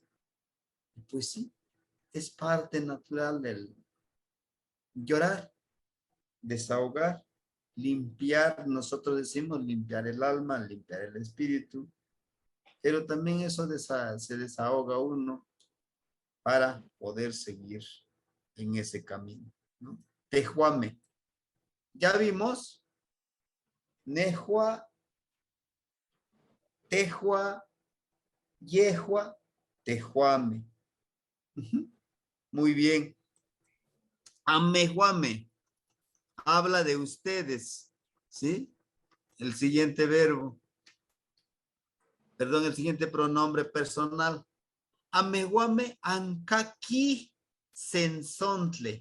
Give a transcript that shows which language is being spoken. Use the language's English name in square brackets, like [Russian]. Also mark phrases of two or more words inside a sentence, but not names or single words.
[Spanish] Pues sí, es parte natural del llorar, desahogar, limpiar. Nosotros decimos limpiar el alma, limpiar el espíritu. Pero también eso se desahoga uno para poder seguir en ese camino, ¿no? Tejuame. Ya vimos. [Nahuatl languages] Nejua, tejua, yejua, tejuame. [Spanish] Muy bien. Amejuame. Habla de ustedes, ¿sí? El siguiente verbo. Perdón, el siguiente pronombre personal. [Nahuatl languages] Ameguame ancaqui sensontle.